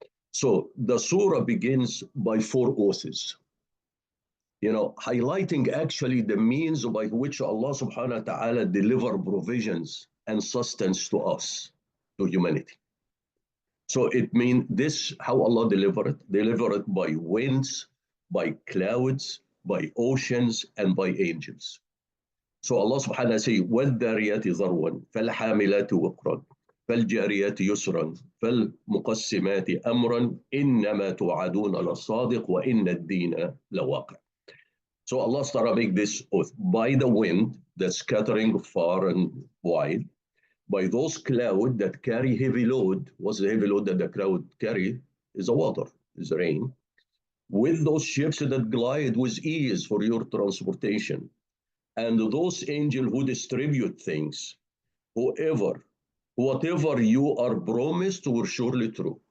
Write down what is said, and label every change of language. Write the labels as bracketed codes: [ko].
[en] So the surah begins by 4 oaths, highlighting actually the means by which Allah subhanahu wa ta'ala deliver provisions and sustenance to us, to humanity. So it means this, how Allah deliver it by winds, by clouds, by oceans, and by angels. So Allah subhanahu wa ta'ala says, [ar] وَالذَّارِيَاتِ ذَرْوًا فَالْحَامِلَاتِ وَقْرًا فَالْجَارِيَاتِ يُسْرًا فَالْمُقَسِّمَاتِ أَمْرًا إِنَّمَا تُوعَدُونَ لَصَادِقٌ وَإِنَّ الدِّينَ لَوَاقِعٌ. [en] So Allah started make this oath by the wind that's scattering far and wide, by those clouds that carry heavy load. What's the heavy load that the cloud carry? Is the water, is the rain. With those ships that glide with ease for your transportation, and those angels who distribute things, whatever you are promised will surely true.